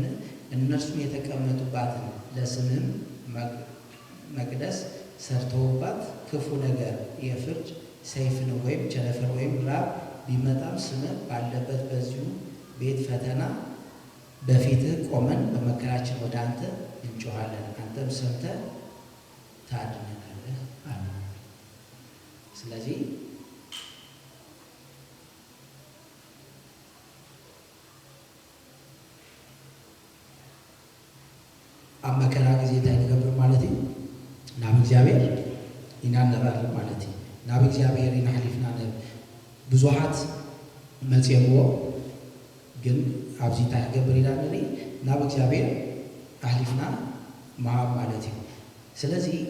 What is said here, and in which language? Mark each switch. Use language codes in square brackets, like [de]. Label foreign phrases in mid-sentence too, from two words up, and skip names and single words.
[am] እነርሱም የተቀመጡባትን ለስምህም መቅደስ ሰርተውባት ክፉ ነገር የፍርድ ሰይፍን ወይም ቸነፈር ወይም ራብ ቢመጣም ስምህ ባለበት በዚሁ ቤት ፈተና በፊትህ ቆመን በመከራችን ወደ አንተ እንጮኻለን፣ አንተም ሰምተህ ታድነናለህ አለ። [ti] ስለዚህ ኣብ መከራ ጊዜ እንታይ ንገብር ማለት እዩ? ናብ እግዚአብሔር ኢና ንራር ማለት እዩ። ናብ እግዚአብሔር ኢና ሓሊፍና ብዙሓት መፅየምዎ ግን ኣብዚ እንታይ ክገብር ኢና ንርኢ ናብ እግዚአብሔር ኣሕሊፍና መሃብ ማለት እዩ። ስለዚ